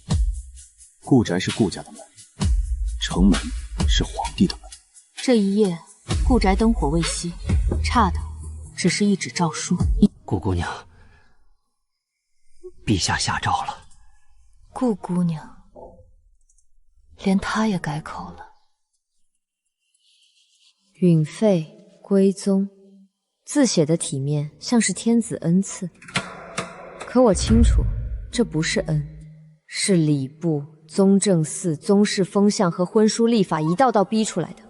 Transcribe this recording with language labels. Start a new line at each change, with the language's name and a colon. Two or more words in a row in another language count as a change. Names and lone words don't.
Chinese: 顧宅是顧家的門，城門是皇帝的門。這一夜，顧宅燈火未熄，差的只是一紙詔書。顧姑娘，陛下下詔了。顧姑娘，連她也改口了。允廢歸宗，字寫的體面，像是天子恩賜。可我清楚，這不是恩，是禮部、宗正寺、宗室風向和婚書立法一道道逼出來的。